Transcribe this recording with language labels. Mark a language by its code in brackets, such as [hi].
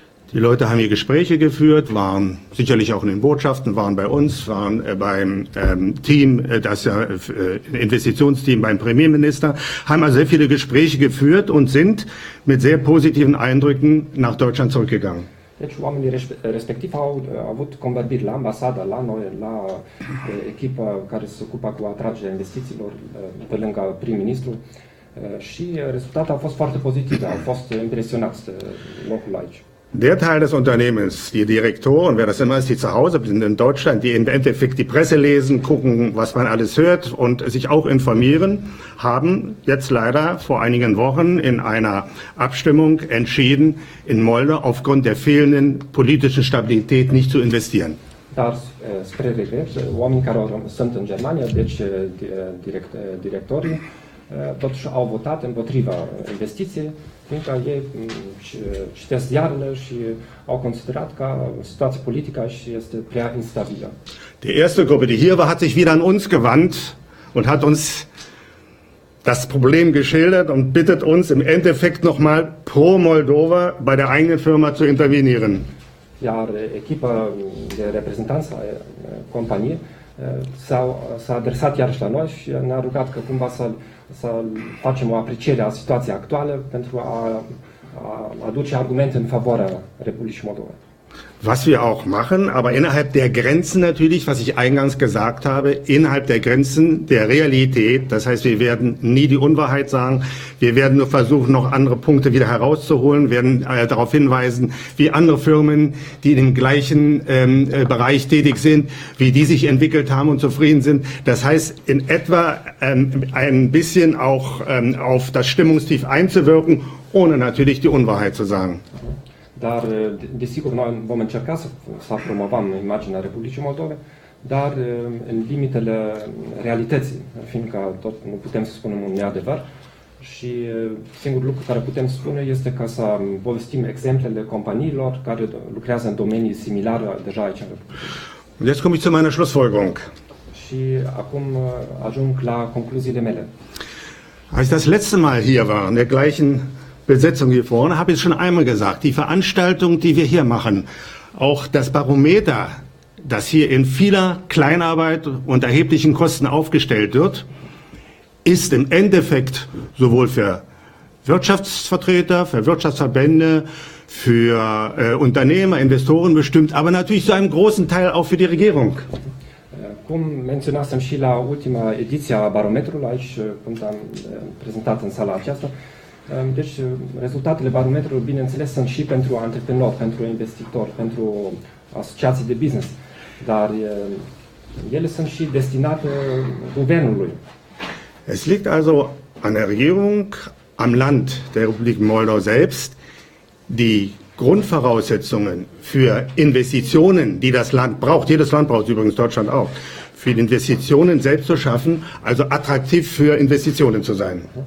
[de] Die Leute haben hier Gespräche geführt, waren sicherlich auch in den Botschaften, waren bei uns, waren beim Team, das Investitionsteam beim Premierminister, haben also sehr viele Gespräche geführt und sind mit sehr positiven Eindrücken nach Deutschland zurückgegangen. [ro] Deci oamenii respectiv au avut convorbiri la ambasada, la noi, la echipa care se ocupa cu atragerea investițiilor, pe lângă prim-ministru, Și rezultatele au fost foarte pozitive, au fost impresionați de locul aici. [de] Der Teil des Unternehmens, die Direktoren, wer das immer ist, die zu Hause sind in Deutschland, die im Endeffekt die Presse lesen, gucken, was man alles hört und sich auch informieren, haben jetzt leider vor einigen Wochen in einer Abstimmung entschieden, in Moldau aufgrund der fehlenden politischen Stabilität nicht zu investieren. [ro] Dar, spre regret, oamenii care sunt în Germania, deci directorii, totuși au votat împotriva investiției, fiindcă ei citesc ziarele și au considerat că situația politică este prea instabilă. [de] Die erste Gruppe, die hier war, hat sich wieder an uns gewandt und hat uns das Problem geschildert und bittet uns im Endeffekt nochmal pro Moldova bei der eigenen Firma zu intervenieren. [ro] Iar echipa de reprezentanți a companiei s-a adresat iarăși la noi și ne-a rugat că cumva să facem o apreciere a situației actuale pentru a aduce argumente în favoarea Republicii Moldova. [de] Was wir auch machen, aber innerhalb der Grenzen natürlich, was ich eingangs gesagt habe, innerhalb der Grenzen der Realität. Das heißt, wir werden nie die Unwahrheit sagen. Wir werden nur versuchen, noch andere Punkte wieder herauszuholen, werden darauf hinweisen, wie andere Firmen, die in dem gleichen Bereich tätig sind, wie die sich entwickelt haben und zufrieden sind. Das heißt, in etwa ein bisschen auch auf das Stimmungstief einzuwirken, ohne natürlich die Unwahrheit zu sagen. [ro] Dar, desigur, noi vom încerca să promovăm imaginea Republicii Moldove, dar în limitele realității, fiindcă tot nu putem să spunem un neadevăr și singurul lucru care putem spune este ca să povestim exemplele companiilor care lucrează în domenii similare deja aici în Republica. [de] Und jetzt komme ich zu meiner Schlussfolgerung. [ro] Și acum ajung la concluziile mele. [de] Als ich das letzte Mal hier war, in der gleichen Besetzung hier vorne, habe ich schon einmal gesagt, die Veranstaltung, die wir hier machen, auch das Barometer, das hier in vieler Kleinarbeit und erheblichen Kosten aufgestellt wird, ist im Endeffekt sowohl für Wirtschaftsvertreter, für Wirtschaftsverbände, für Unternehmer, Investoren bestimmt, aber natürlich zu einem großen Teil auch für die Regierung. [ro] Cum menționasem și la ultima ediție a barometrului, aici când am prezentat în sala aceasta, deci rezultatele barometrului, bineînțeles, sunt și pentru antreprenori, pentru investitori, pentru asociații de business, dar ele sunt și destinate guvernului. [de] Es liegt also an der Regierung, am Land der Republik Moldau selbst, die Grundvoraussetzungen für Investitionen, die das Land braucht, jedes Land braucht übrigens, Deutschland auch, für die Investitionen selbst zu schaffen, also attraktiv für Investitionen zu sein.